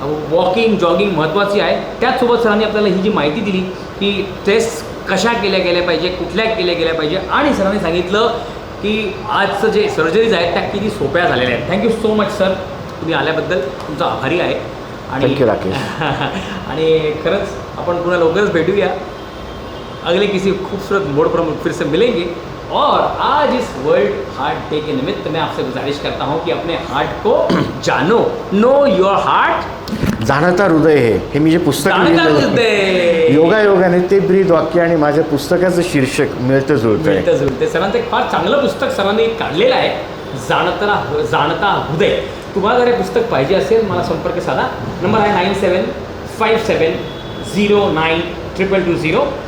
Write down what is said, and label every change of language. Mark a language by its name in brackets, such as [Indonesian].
[Marathi] Walking, jogging महत्त्वाची आहे. त्याचसोबत सरांनी आपल्याला ही जी माहिती दिली की टेस्ट कशा केल्या गेल्या पाहिजे, कुठल्या केल्या गेल्या पाहिजे, आणि सरांनी सांगितलं की आजचं जे सर्जरीज आहेत त्या किती सोप्या झालेल्या आहेत. Thank you so much sir. तुम्ही आल्याबद्दल तुमचा आभारी आहे. आणि राकेश आणि खरंच आपण पुन्हा लवकरच भेटूया. [Hindi] अगले किसी खूबसूरत मोड पर फिर से मिलेंगे. और आज इस वर्ल्ड हार्ट डे के निमित्त मैं आपसे गुजारिश करता हूँ कि अपने हार्ट को जानो. [English] Know your heart. [Marathi] जाणता हृदय हे मी जे पुस्तक योगायोगाने ते ब्रीद वाक्य आणि माझ्या पुस्तकाचं शीर्षक मिळतं जुळतं. सरांचं एक फार चांगलं पुस्तक सरांनी काढलेलं आहे, जाणता हृदय. तुम्हाला जर हे पुस्तक पाहिजे असेल मला संपर्क साधा. नंबर आहे 9757092220.